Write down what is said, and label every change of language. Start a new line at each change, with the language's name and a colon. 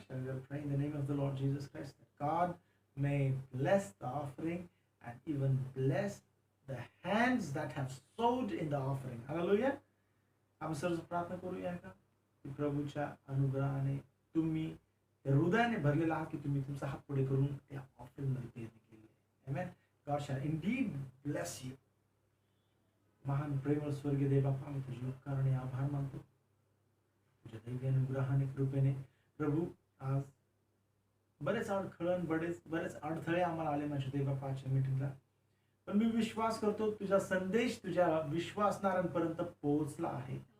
English: Shall we all pray in the name of the Lord Jesus Christ, that God may bless the offering and even bless the hands that have sowed in the offering. Hallelujah.
Marathi: आपण सर्व प्रार्थना करूया का की प्रभूच्या अनुग्रहाने तुम्ही हृदयाने भरलेला आहात, की तुम्ही तुमचा हात पुढे करून त्या ऑफरिंग मध्ये पेरणी केली. आमेन.
English: God shall indeed bless you.
Marathi: महान प्रेमळ स्वर्गीय देव बापा, आम्ही तुझे उपकार आणि आभार मानतो तुझ्या दैवी अनुग्रहाने कृपेने. प्रभू, आज बरेच अडखळण बरेच अडथळे आम्हाला आले माझ्या देव बापा आजच्या मीटिंगला, पण मी विश्वास करतो तुझा संदेश तुझ्या विश्वासणाऱ्यांपर्यंत पोहोचला आहे.